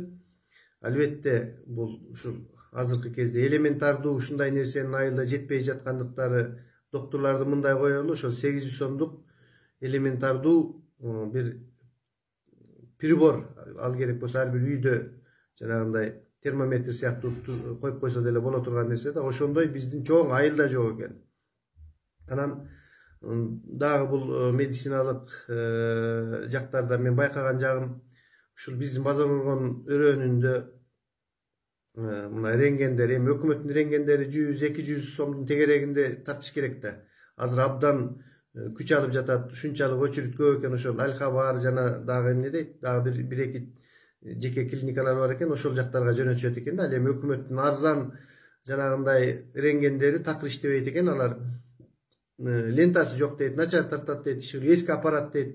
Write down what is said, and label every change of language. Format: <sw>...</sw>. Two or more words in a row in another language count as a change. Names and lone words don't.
<ky>Албетте бул ушул азыркы кезде элементардуу ушундай нерсенин айылда жетпей жаткандыктары докторлорду мындай коелу, ошол 800 сомдук элементардуу бир прибор ал керек болсо ар бир үйдө жанагындай термометр сыяктуу коюп койсо деле боло турган нерсе да, ошондой биздин чоң айылда жок экен. Анан дагы бул медициналык жактарда мен байкаган жагым ушул биздин Базар Коргон өрөөнүндө mına rengender, hem hökümetin rengендери 100-200 сомдун тегерегинде тартыш керек да. Азыр абдан күч алып жатат, ушунчалык очередь көп экен, ошол Аль-Хабар жана дагы эмне дейт, дагы бир эки жеке клиникалар бар экен, ошол жактарга жөнөтүшөт экен да. Ал эми өкмөттүн арзан жанагындай рентгендери такыр иштебейт экен, алар лентасы жок дейт, начар тартат дейт, эски аппарат дейт.</ky>